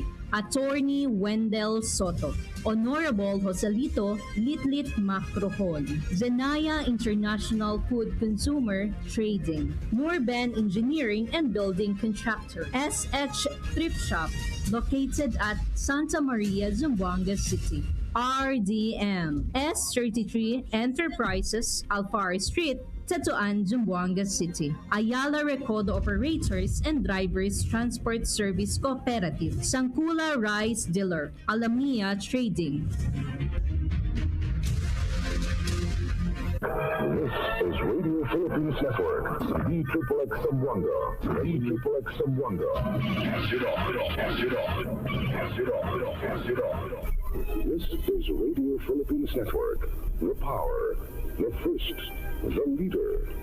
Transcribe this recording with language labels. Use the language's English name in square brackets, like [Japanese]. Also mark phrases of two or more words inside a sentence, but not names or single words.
[English] Attorney Wendell Soto, Honorable Joselito Litlit Macrohon, Zenaya International Food Consumer Trading, Nurben Engineering and Building Contractor, SH Thrift Shop, located at Santa Maria, Zamboanga City. RDM, S33 Enterprises, Alfaro Street, Tetuan, Zamboanga City. Ayala Recodo Operators and Drivers Transport Service Cooperative. Sangkula Rice Dealer. Alamia Trading. This is Radio Philippines Network, D-Triple-X Zamboanga, D-Triple-X Zamboanga. This is Radio Philippines Network, the power, the first, the leader.